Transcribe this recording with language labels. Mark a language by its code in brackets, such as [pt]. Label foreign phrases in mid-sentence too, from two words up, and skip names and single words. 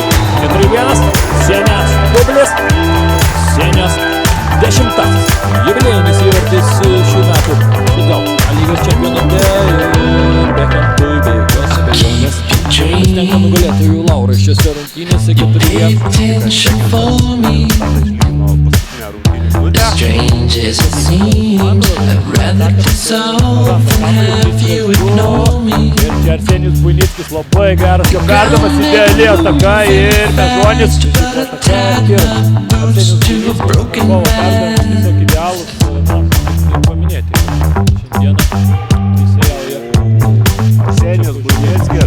[lt] 4-1, Senės dublis, Senės 10-asis. Jubiliejinis įvartis šių metų futbolo lygos čempionate ir bekantui be jokios abejonės. Tenka nugalėtojų laurai šiose rungtynėse 4-1. [en] Strange as it seems, I'd rather dissolve than have you ignore me. [lt] Ir čia Arsenijus Buinickis labai geras jo perdavimas, ideali ataka ir Mežonis. Arsenijus Buinickis savo perdavimas tiesiog idealus, na, paminėti. Šiandieną teisėjauja Arsenijus Buinickis.